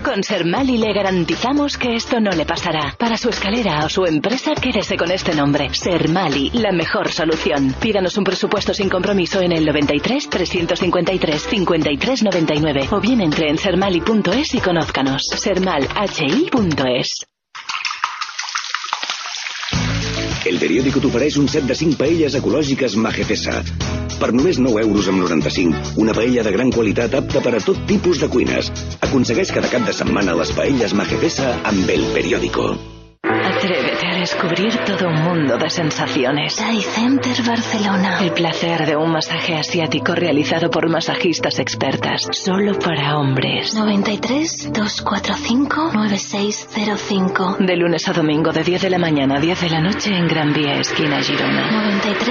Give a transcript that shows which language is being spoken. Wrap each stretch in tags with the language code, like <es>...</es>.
<es>Con Sermali le garantizamos que esto no le pasará. Para su escalera o su empresa, quédese con este nombre. Sermali, la mejor solución. Pídanos un presupuesto sin compromiso en el 93-353-5399 o bien entre en sermali.es y conózcanos. Sermalhi.es.</es> <ca>El periòdico t'ofereix un set de 5 paelles ecològiques Magefesa. Per només 9,95 €, una paella de gran qualitat apta per a tot tipus de cuines. Aconsegueix cada cap de setmana les paelles Magefesa amb el periòdico.</ca> <es>Atrévete a descubrir todo un mundo de sensaciones. Thai Center Barcelona. El placer de un masaje asiático realizado por masajistas expertas. Solo para hombres. 93-245-9605. De lunes a domingo de 10 de la mañana a 10 de la noche en Gran Vía, esquina Girona.</es>